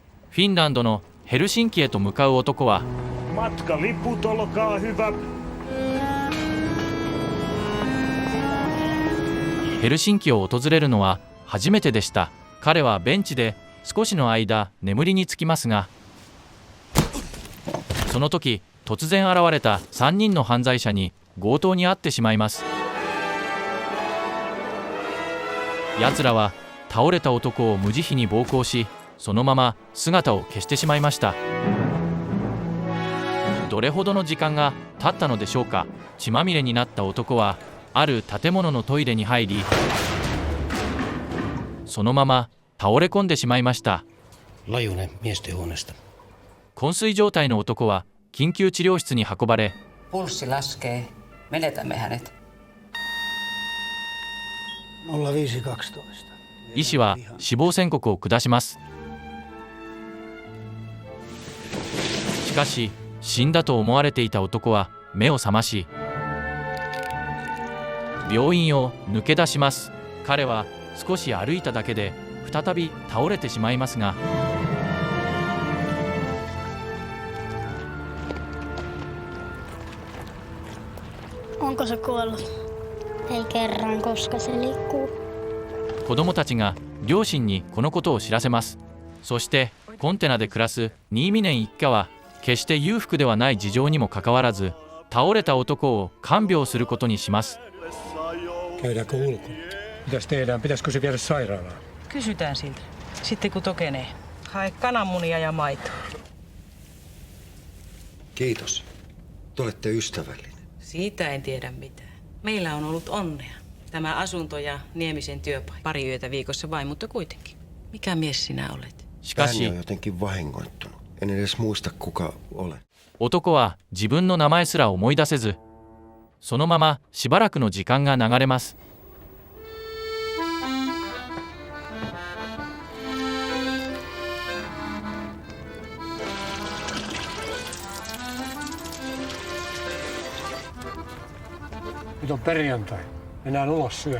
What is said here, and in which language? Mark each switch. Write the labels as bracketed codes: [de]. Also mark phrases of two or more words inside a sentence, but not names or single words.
[ja] フィンランドのヘルシンキへと向かう男は、 [fi] Matkaliput, olkaa hyvä. [ja] ヘルシンキを訪れるのは初めてでした。彼はベンチで少しの間眠りにつきますが、その時突然現れた3人の犯罪者に強盗に遭ってしまいます。奴らは倒れた男を無慈悲に暴行し、そのまま姿を消してしまいました。どれほどの時間が経ったのでしょうか。血まみれになった男はある建物のトイレに入り、そのまま倒れ込んでしまいました。 [fi] Lajunen miesten huoneesta. [ja] 昏睡状態の男は緊急治療室に運ばれ、 [fi] Pulssi laskee. Menetämme hänet. 0512. [ja] 医師は死亡宣告を下します。しかし死んだと思われていた男は目を覚まし、病院を抜け出します。彼は少し歩いただけで再び倒れてしまいますが、 [fi] Onko se kuollut? Ei kerran, koska se liikkuu. [ja] 子供たちが両親にこのことを知らせます。そしてコンテナで暮らすニーミネン一家は決して裕福ではない事情にもかかわらず、倒れた男を看病することにします。 [fi] Käydäänkö ulkona? Mitäs tehdään? Pitäisikö se viedä sairaalaan? Kysytään siltä. Sitten kun tokenee. Hae kananmunia ja maitoa. Kiitos. Te olette ystävällinen. Siitä en tiedä mitään. Meillä on ollut onnea. Tämä asunto ja Niemisen työpaikka. Pari yötä viikossa vain, mutta kuitenkin. Mikä mies sinä olet? [ja] しか [fi] Ääni [ja] し [fi] on jotenkin vahingoittunut. En edes muista, kuka olen. [ja] 男は自分の名前すら思い出せず、そのまましばらくの時間が流れます。 [fi] Nyt on perjantai. Mennään ulos syömään.